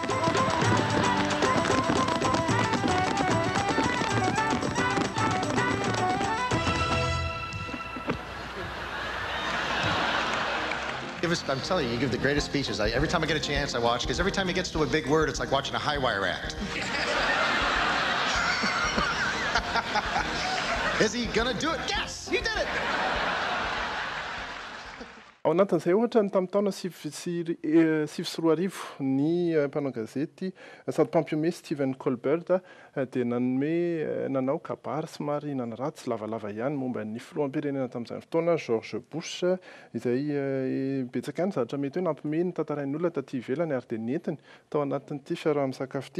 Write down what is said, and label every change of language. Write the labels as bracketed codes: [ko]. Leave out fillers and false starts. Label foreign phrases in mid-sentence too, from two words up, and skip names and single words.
[en] I'm telling you, you give the greatest speeches. Every time I get a chance, I watch, because every time he gets to a big word, it's like watching a high wire act. Is he gonna do it? Yes, he did it. [mg] Ao anatin'izay ohatra ny tamin'ny taona 2014 ny mpanao gazety sady mpampiome Stephen Colbert dia nanao kabary somary nanaratsy lavalava ihany momba ny filoham-pirenena tamin'izany fotoana George Bush izay betsaka ihany zavatra mety hoe nampiomehy ny tantarain'ny olona taty ivelany ary dia nentiny tao anatin'ity fiaraha-misakafo ity.